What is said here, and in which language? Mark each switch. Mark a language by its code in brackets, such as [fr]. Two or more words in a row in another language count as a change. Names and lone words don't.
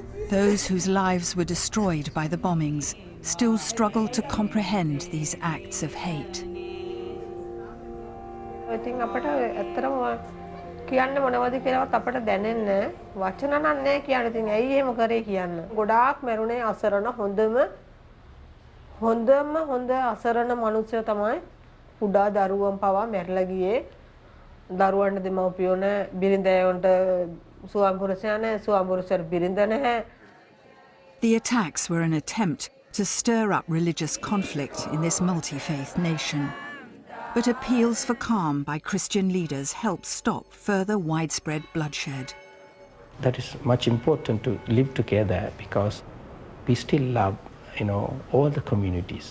[en] Those whose lives were destroyed by the bombings still struggle to comprehend these acts of hate. [si] ඉතින් අපට ඇත්තටම කියන්න මොනවද කියලාවත් අපට දැනෙන්නේ වචන නම් නැහැ කියන්න. ඉතින් ඇයි එහෙම කරේ කියන්න. ගොඩාක් මරුණේ අසරණ හොඳ අසරණ මිනිස්සු තමයි කුඩා දරුවන් පවා මැරලා ගියේ. දරුවන්ට දෙමව්පියෝ නැහැ, බිරිඳයන්ට ස්වාමිපුරුෂයා නැහැ, ස්වාමිපුරුෂයාට බිරිඳ නැහැ. [en] The attacks were an attempt to stir up religious conflict in this multi-faith nation. But appeals for calm by Christian leaders helped stop further widespread bloodshed. That is much important to live together because we still love, all the communities.